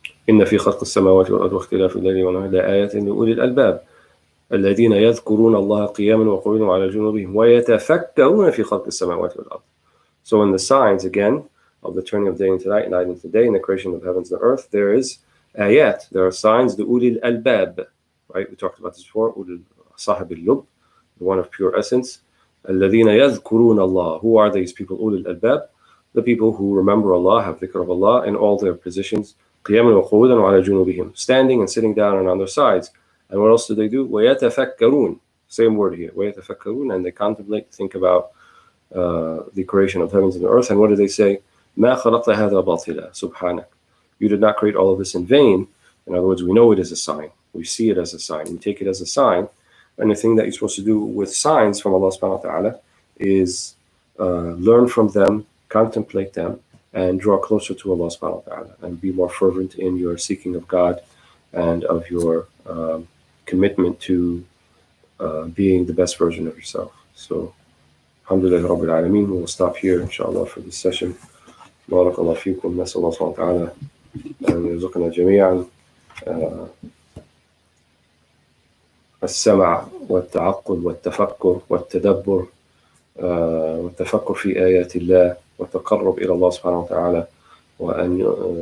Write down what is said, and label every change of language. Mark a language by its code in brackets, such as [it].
[ar] إن في خلق السماوات والأرض واختلاف الليل والنهار لآيات لأولي الألباب الذين يذكرون الله قياما وقعودا وعلى جنوبهم ويتفكرون في خلق السماوات والأرض. [en] So in the signs, again, of the turning of day into night, night into day, and the creation of the heavens and the earth, there is ayat, there are signs, the ulil albab, right? We talked about this before, ulil sahib al-lub, the one of pure essence. [ar] الذين يذكرون الله. [en] Who are these people, ulil albab? The people who remember Allah, have dhikr of Allah in all their positions. [ar] قياما وقعودا وعلى جنوبهم. [en] Standing and sitting down and on their sides. And what else do they do? [ar] ويتفكرون. [en] Same word here. ويتفكرون. And they contemplate, think about the creation of heavens and the earth. And what do they say? [ar] ما خلقت هذا باطلا سبحانك. [en] You did not create all of this in vain. In other words, we know it is a sign. We see it as a sign. We take it as a sign. And the thing that you're supposed to do with signs from Allah subhanahu wa ta'ala is learn from them, contemplate them, and draw closer to Allah subhanahu wa ta'ala, and be more fervent in your seeking of God and of your commitment to being the best version of yourself. So, alhamdulillah rabbil alameen. We'll stop here, inshallah, for this session. [ar] Barakallahu feekum. Nas'al Allah subhanahu wa ta'ala an yarzuqna jami'an السمع والتعقل والتفكر والتدبر والتفكر في آيات الله والتقرب إلى الله سبحانه وتعالى، وأن